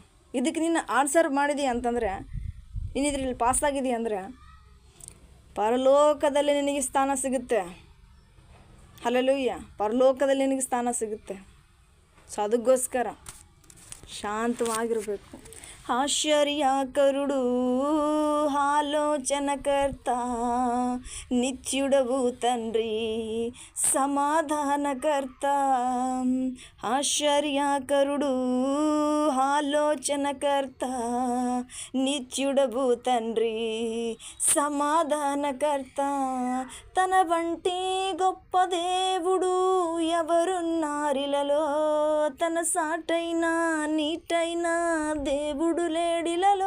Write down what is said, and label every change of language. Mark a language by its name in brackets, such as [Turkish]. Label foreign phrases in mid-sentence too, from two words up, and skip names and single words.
[Kannada] ಇದಕ್ಕೆ ನೀನು ಆನ್ಸರ್ ಮಾಡಿದೀಯ ಅಂತಂದರೆ, ನೀನು ಇದರಲ್ಲಿ ಪಾಸಾಗಿದೆಯಾ ಅಂದರೆ ಪರಲೋಕದಲ್ಲಿ ನಿನಗೆ ಸ್ಥಾನ ಸಿಗುತ್ತೆ. ಹಲ್ಲೆಲೂಯಾ. ಪರಲೋಕದಲ್ಲಿ ನಿನಗೆ ಸ್ಥಾನ ಸಿಗುತ್ತೆ. ಸೊ ಅದಕ್ಕೋಸ್ಕರ ಶಾಂತವಾಗಿರಬೇಕು. [Telugu] ఆశ్చర్యకరుడు ఆలోచనకర్త నిత్యుడవు తండ్రి సమాధానకర్త. ఆశ్చర్యకరుడు ఆలోచనకర్త నిత్యుడవు తండ్రి సమాధానకర్త. తన వంటి గొప్ప దేవుడు ఎవరున్నారిలలో, తన సాటైన నీటైన దేవుడు లేడిలలో.